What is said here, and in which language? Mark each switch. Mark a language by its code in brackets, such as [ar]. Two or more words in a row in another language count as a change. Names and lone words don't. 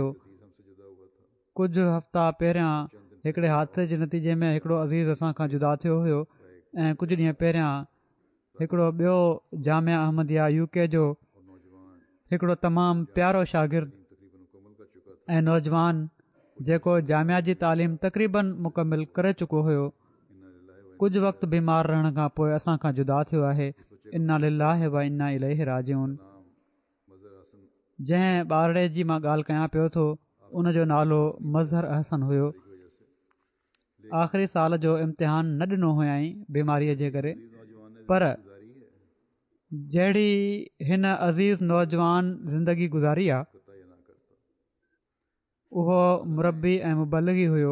[sd] कुझु हफ़्ता पहिरियां हिकिड़े हादसे जे नतीजे में हिकिड़ो अज़ीज़ असां खां जुदा थियो हुयो ऐं कुझु ॾींहं पहिरियां हिकिड़ो ॿियो जामिया अहमदिया UK जो हिकिड़ो तमामु प्यारो शागिर्द ऐं नौजवान जेको जामिया जी तालीम तक़रीबन मुकमिल करे चुको हुयो, कुझु वक़्तु बीमार रहण खां पोइ असां खां जुदा थियो आहे। [ar] إنا لله وإنا إليه راجعون. [sd] जंहिं ॿारड़े जी मां ॻाल्हि कयां पियो थो उनजो नालो मज़हर अहसन हुयो। आख़िरी साल जो इम्तिहान न ॾिनो हुयईं बीमारीअ जे करे, पर जहिड़ी हिन अज़ीज़ नौजवान ज़िंदगी गुज़ारी आहे उहो मुरबी ऐं मुबलगी हुयो।